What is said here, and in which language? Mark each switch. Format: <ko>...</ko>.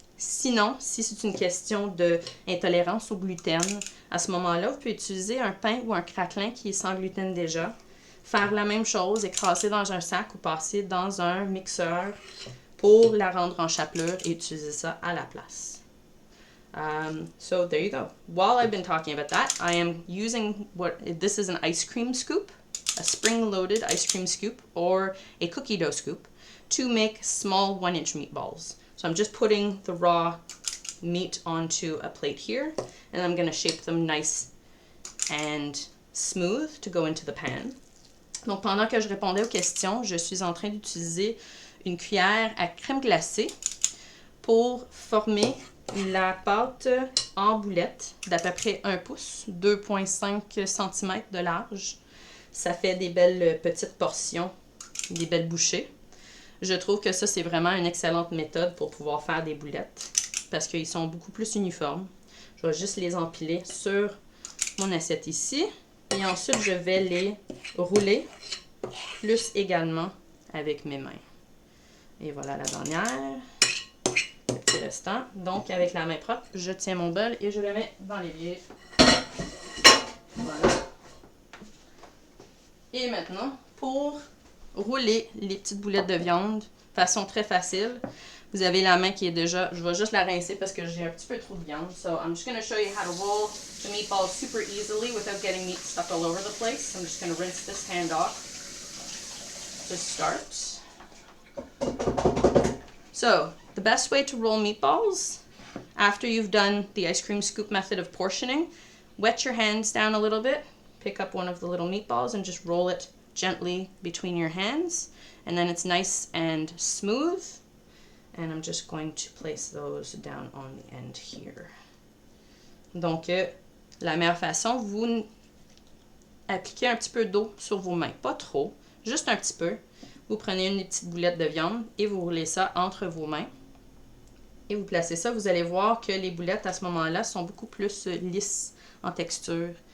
<fr>Sinon, si c'est une question d'intolérance au gluten, à ce moment-là, vous pouvez utiliser un pain ou un craquelin qui est sans gluten déjà. Faire la même chose, écraser dans un sac ou passer dans un mixeur pour la rendre en chapelure et utiliser ça à la place.</fr> <en>So there you go. While I've been talking about that, I am using this is an ice cream scoop, a spring-loaded ice cream scoop or a cookie dough scoop to make small 1-inch meatballs. So I'm just putting the raw meat onto a plate here, and I'm going to shape them nice and smooth to go into the pan.</en> <fr>Donc pendant que je répondais aux questions, je suis en train d'utiliser une cuillère à crème glacée pour former la pâte en boulettes d'à peu près 1 pouce, 2,5 cm de large. Ça fait des belles petites portions, des belles bouchées. Je trouve que ça, c'est vraiment une excellente méthode pour pouvoir faire des boulettes parce qu'ils sont beaucoup plus uniformes. Je vais juste les empiler sur mon assiette ici et ensuite, je vais les rouler plus également avec mes mains. Et voilà la dernière. Le petit restant. Donc, avec la main propre, je tiens mon bol et je le mets dans l'évier. Voilà. Et maintenant, pour rouler les petites boulettes de viande, façon très facile, vous avez la main qui est déjà... Je vais juste la rincer parce que j'ai un petit peu trop de viande.</fr> <en>So, I'm just going to show you how to roll the meatballs super easily without getting meat stuck all over the place. I'm just going to rinse this hand off to start. So, the best way to roll meatballs, after you've done the ice cream scoop method of portioning, wet your hands down a little bit, pick up one of the little meatballs and just roll it gently between your hands, and then it's nice and smooth. And I'm just going to place those down on the end here.</en> <fr>Donc, la meilleure façon, vous appliquez un petit peu d'eau sur vos mains, pas trop, juste un petit peu. Vous prenez une petite boulette de viande et vous roulez ça entre vos mains. Et vous placez ça, vous allez voir que les boulettes à ce moment-là sont beaucoup plus lisses en texture.</fr>